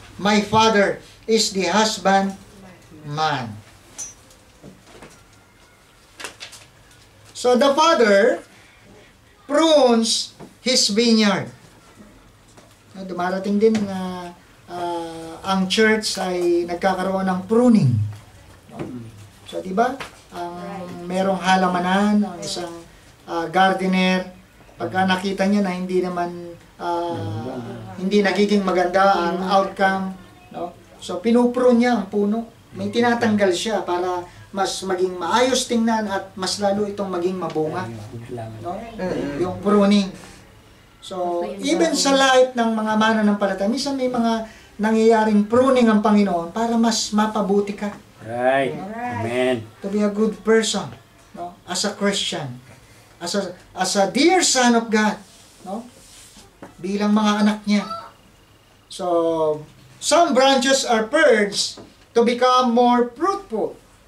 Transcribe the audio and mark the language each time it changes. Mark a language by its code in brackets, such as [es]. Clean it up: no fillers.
[en] My Father is the husbandman. So the Father prunes His vineyard. [tl] Dumarating din na ang church ay nagkakaroon ng pruning. So, di ba? Merong halamanan, ang isang gardener, pagka nakita niya na hindi naman hindi nagiging maganda ang outcome, no? So pinuprune niya ang puno. May tinatanggal siya para mas maging maayos tingnan at mas lalo itong maging mabunga, no? Yung pruning. So even sa life ng mga mananampalataya, minsan may mga nangyayaring pruning ang Panginoon para mas mapabuti ka. [en] Right. Amen. To be a good person, no? As a Christian, as a dear son of God, no? [tl] Bilang mga anak niya. So, [en] some branches are purged to become more fruitful.